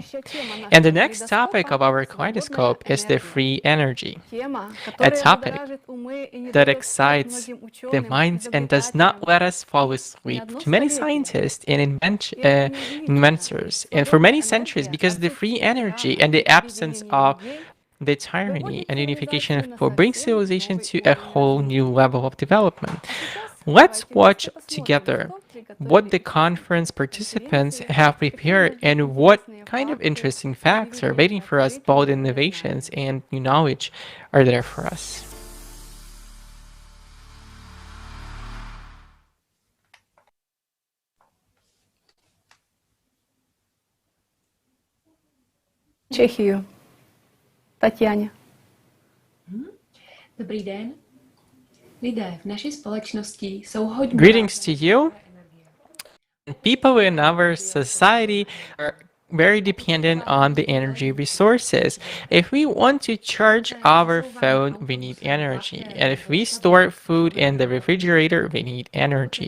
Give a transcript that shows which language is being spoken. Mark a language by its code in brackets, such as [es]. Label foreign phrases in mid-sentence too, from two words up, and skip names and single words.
[en] And the next topic of our Kaleidoscope is the free energy, a topic that excites the minds and does not let us fall asleep to many scientists and inventors, and for many centuries, because the free energy and the absence of the tyranny and unification of people brings civilization to a whole new level of development. Let's watch together what the conference participants have prepared and what kind of interesting facts are waiting for us, bold innovations and new knowledge are there for us. Чехію. Тетяně. [cs] Dobrý den. Lidé v naší společnosti jsou hodně... [en] Greetings to you. People in our society are very dependent on the energy resources. If we want to charge our phone, we need energy. And if we store food in the refrigerator, we need energy.